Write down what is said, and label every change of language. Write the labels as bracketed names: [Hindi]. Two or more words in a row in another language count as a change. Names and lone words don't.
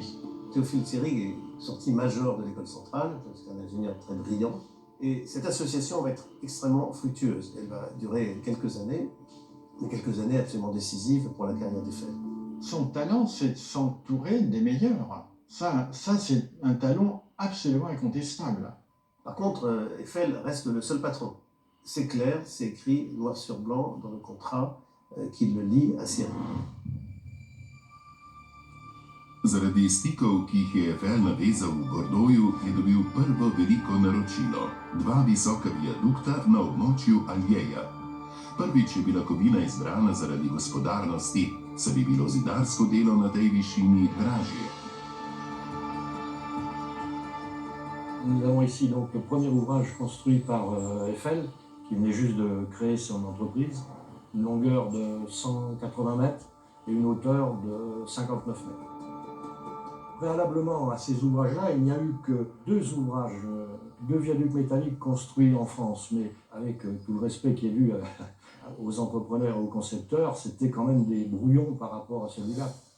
[French] Théophile Seyrig est sorti major de l'école centrale, c'est un ingénieur très brillant. Et cette association va être extrêmement fructueuse. Elle va durer quelques années, mais quelques années absolument décisives pour la carrière d'Eiffel. Son talent, c'est de s'entourer des meilleurs. Ça c'est un talent absolument incontestable. Par contre, Eiffel reste le seul patron. C'est clair, c'est écrit noir sur blanc dans le contrat qui le lie à Seyrig. [Slovenian] Zaradi stikov, ki jih je Eiffel navezal v Bordeauxu, je dobil prvo veliko naročilo. 2 visoka viadukta na območju Aljeja. Prvič je bila kovina izbrana zaradi gospodarnosti, saj bi bilo zidarsko delo na tej višini dražje. [French] Nous avons ici donc le premier ouvrage construit par Eiffel, qui venait juste de créer son entreprise, une longueur de 180 mètres et une hauteur de 59 mètres. Préalablement à ces ouvrages-là, il n'y a eu que 2 ouvrages, 2 viaducs métalliques construits en France, mais avec tout le respect qui est dû aux entrepreneurs et aux concepteurs, c'était quand même des brouillons par rapport à celui-là.